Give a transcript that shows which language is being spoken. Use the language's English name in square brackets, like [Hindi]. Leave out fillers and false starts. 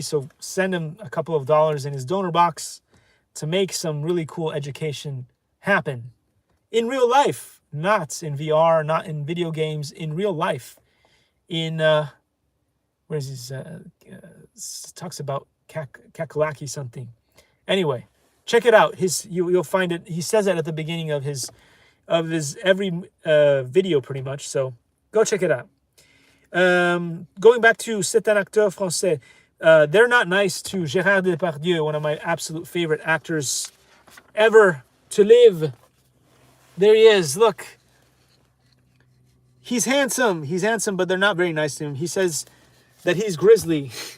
[English] So send him a couple of dollars in his donor box to make some really cool education happen in real life, not in VR, not in video games, in real life. In where's his talks about Kakalaki something. Anyway, check it out. You'll find it. He says it at the beginning of his every video pretty much. So go check it out. Going back to [French] C'est un acteur français. [English] They're not nice to Gérard Depardieu, one of my absolute favorite actors ever to live. There he is. Look. He's handsome, but they're not very nice to him. He says that he's grizzly.